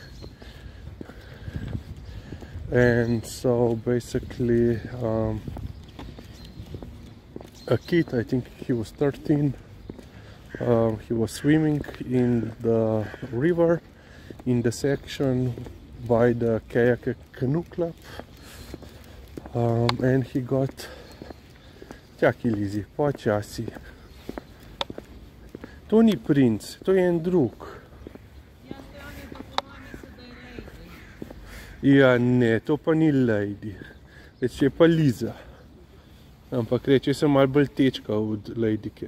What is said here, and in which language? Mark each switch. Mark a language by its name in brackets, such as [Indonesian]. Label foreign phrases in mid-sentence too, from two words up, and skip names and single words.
[English] And so basically a kid, I think he was 13, he was swimming in the river in the section by the kayak canoe club, and he got [Slovenian] čakaj, Lizi, počasi. To ni princ, to je en drug. Ja, ne, to pa ni Lady. Reče pa Liza. Ampak reče sem malo bolj tečka od Ladyke.